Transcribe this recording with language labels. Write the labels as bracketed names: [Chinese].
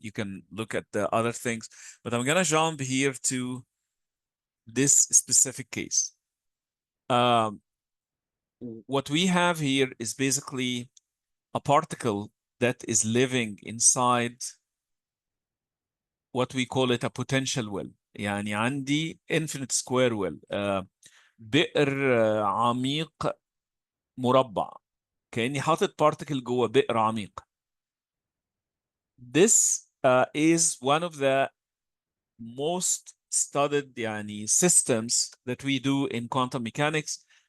[English] You can look at the other things, but I'm gonna jump here to this specific case. What we have here is basically a particle that is living inside what we call it a potential well. [Arabic] يعني عندي [English] infinite square well, [Arabic] بئر عميق مربع. كأني حاطط particle جوه بئر عميق. [English] This is one of the most studied يعني systems that we do in quantum mechanics.